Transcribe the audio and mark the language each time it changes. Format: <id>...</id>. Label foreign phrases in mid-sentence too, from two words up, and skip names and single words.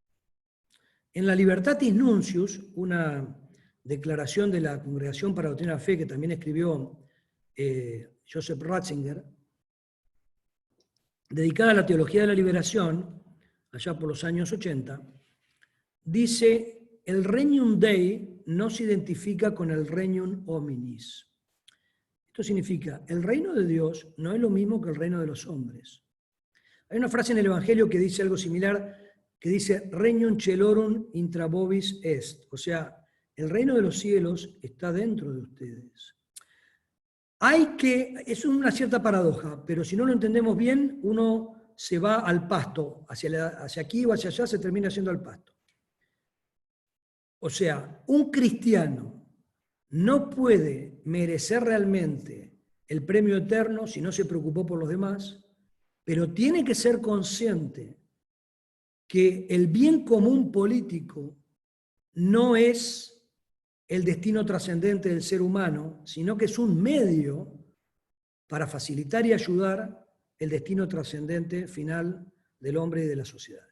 <es>En la Libertatis Nuncius, una declaración de la Congregación para la Doctrina de la Fe que también escribió Joseph Ratzinger, dedicada a la teología de la liberación, allá por los años 80, dice: el</es> <la>Regnum Dei</la> <es>no se identifica con el</es> <la>Regnum Hominis.</la> <es>Esto significa, el reino de Dios no es lo mismo que el reino de los hombres. Hay una frase en el Evangelio que dice algo similar, que dice:</es> <la>Regnum celorum intra vobis est.</la> <es>O sea, el reino de los cielos está dentro de ustedes. Es una cierta paradoja, pero si no lo entendemos bien, uno se va al pasto, hacia aquí o hacia allá, se termina yendo al pasto. O sea, un cristiano no puede merecer realmente el premio eterno si no se preocupó por los demás, pero tiene que ser consciente que el bien común político no es el destino trascendente del ser humano, sino que es un medio para facilitar y ayudar el destino trascendente final del hombre y de las sociedades.</es>